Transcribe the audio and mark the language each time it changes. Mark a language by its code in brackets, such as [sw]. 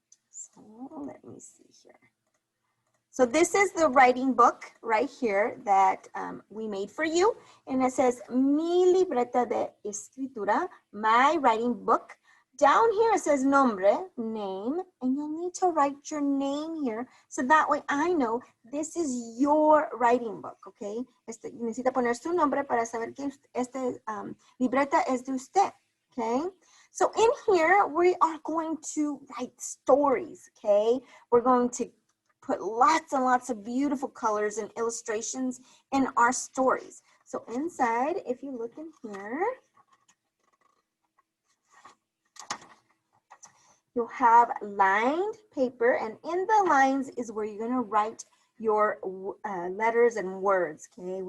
[en] So let me see here. So this is the writing book right here that we made for you. And it says, [es] Mi libreta de escritura, [en] my writing book Down here it says nombre, name, and you'll need to write your name here so that way I know this is your writing book, okay? [es] Necesita poner su nombre para saber que libreta es de usted, okay? [en] So in here, we are going to write stories, okay? We're going to put lots and lots of beautiful colors and illustrations in our stories. So inside, if you look in here, you'll have lined paper, and in the lines is where you're gonna write your letters and words, okay?